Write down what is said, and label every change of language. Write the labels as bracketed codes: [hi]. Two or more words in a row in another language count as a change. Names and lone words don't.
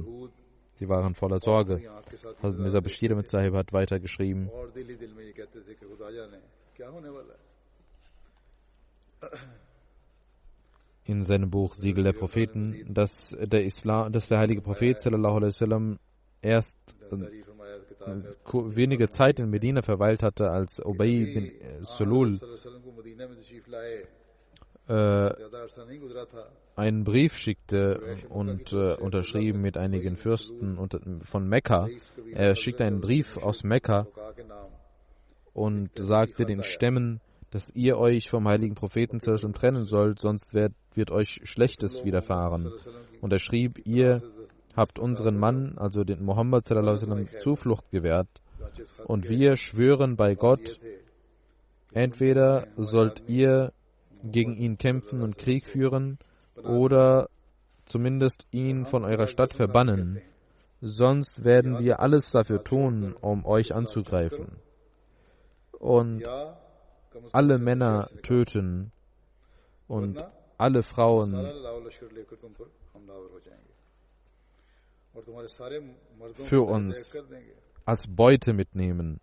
[de] Sie waren voller Sorge. Hazrat Mirza Bashir Ahmad Sahib hat weiter geschrieben: in seinem Buch Siegel der Propheten, dass der heilige Prophet [ar] صلى الله عليه وسلم [de] erst wenige Zeit in Medina verweilt hatte, als Ubay bin Sulul einen Brief schickte und unterschrieben mit einigen Fürsten von Mekka. Er schickte einen Brief aus Mekka und sagte den Stämmen, dass ihr euch vom heiligen Propheten trennen sollt, sonst wird euch Schlechtes widerfahren. Und er schrieb, ihr habt unseren Mann, also den Muhammad [ar] صلى الله عليه وسلم, [de] Zuflucht gewährt, und wir schwören bei Gott, entweder sollt ihr gegen ihn kämpfen und Krieg führen oder zumindest ihn von eurer Stadt verbannen, sonst werden wir alles dafür tun, um euch anzugreifen und alle Männer töten und alle Frauen für uns als Beute mitnehmen.